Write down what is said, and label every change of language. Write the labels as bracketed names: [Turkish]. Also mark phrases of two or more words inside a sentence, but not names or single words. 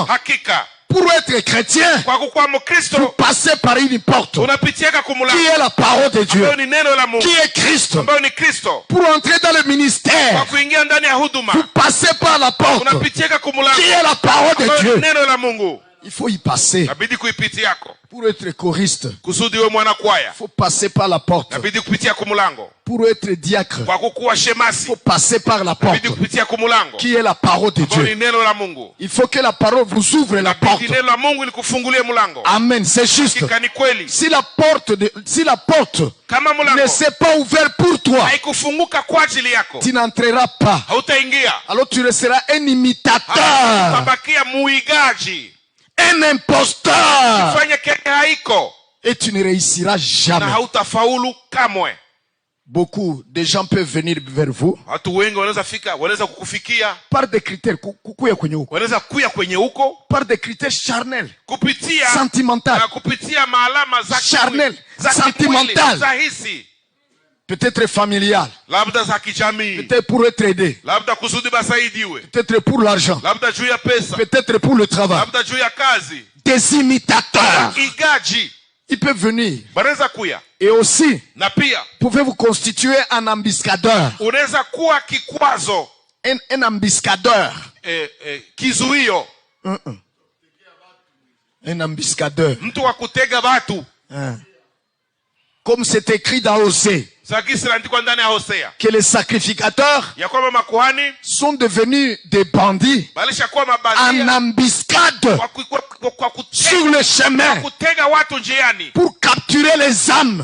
[French] Pour être chrétien, vous passez par une porte qui est la parole de Dieu, qui est Christ. Pour entrer dans le ministère, vous passez par la porte qui est la parole de Dieu. Il faut y passer. [Swahili] Inabidi kuipitia yako. [French] Pour être choriste, [Swahili] kusudi wewe mwana kwaya. [French] Faut passer par la porte. [Swahili] Inabidi kupitia kumulango. [French] Pour être diacre, [Swahili] kwa kukuwa shemasi. [French] Faut passer par la porte. [Swahili] Inabidi kupitia kumulango. [French] Qui est la parole de Dieu. [Swahili] Neno la Mungu. [French] Il faut que la parole vous ouvre la porte. [Swahili] Neno la Mungu likufungulie mulango. [French] Amen, c'est juste. [Swahili] Ni kweli. [French] Si la porte [Swahili] kama mulango [French] ne s'est pas ouverte pour toi, [Swahili] haikufunguka kwa ajili yako, [French] tu n'entreras pas. [Swahili] Hautaingia. [French] Alors tu seras un imitateur. [Swahili] Utabakia muigaji. [French] Un imposteur. [Swahili] Ufanye kile haiko. [French] Et tu ne réussiras jamais. [Swahili] Na hautafaulu kamwe. [French] Beaucoup de gens peuvent venir vers vous. [Swahili] Watu wengi wanaweza fika, wanaweza kukufikia [French] par des critères [Swahili] kukuya kwenye huko. Wanaweza kuya kwenye huko [French] par des critères charnels. [Swahili] Kupitia sentimental. Na kupitia maalama za [French] charnel, sentimental. [Swahili] Za hisi. [French] Peut-être familial. [Swahili] Labda za kijamii. [French] Peut-être pour être aidé. [Swahili] Labda kusudi basaidiwe. [French] Peut-être pour l'argent. [Swahili] Labda juu ya pesa. [French] Peut-être pour le travail. [Swahili] Labda juu ya kazi. [French] Des imitateurs. [Swahili] Igaji. [French] Ils peuvent venir. [Swahili] Banaweza kuya. [French] Et aussi, [Swahili] na pia [French] pouvez-vous constituer un ambassadeur. [Swahili] Unaweza kuwa kikwazo. [French] Un ambassadeur. [Swahili] Kizuio. [French] Un ambassadeur. [Swahili] Mtu wa kutega watu. [French] Comme c'est écrit dans Osée. Que les sacrificateurs sont devenus des bandits en embuscade sur le chemin pour capturer les âmes.